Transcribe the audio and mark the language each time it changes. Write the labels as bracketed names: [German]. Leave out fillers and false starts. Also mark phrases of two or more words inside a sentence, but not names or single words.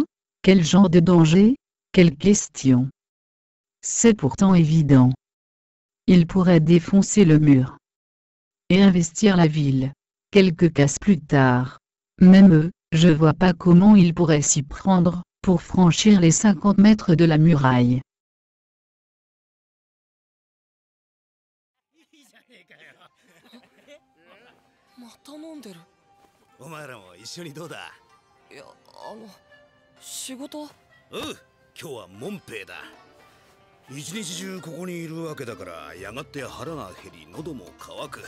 [French] Quel genre de danger? Quelle question? C'est pourtant évident. Il pourrait défoncer le mur et investir la ville. Quelques cases plus tard. Même eux, je vois pas comment ils pourraient s'y prendre, pour franchir les 50 mètres de la muraille. [Japanese] また飲んでる。お前らも一緒にどうだ？いや、仕事？おう、今日はモンペイだ。一日中ここにいるわけだから、やがて腹が減り喉も渇く。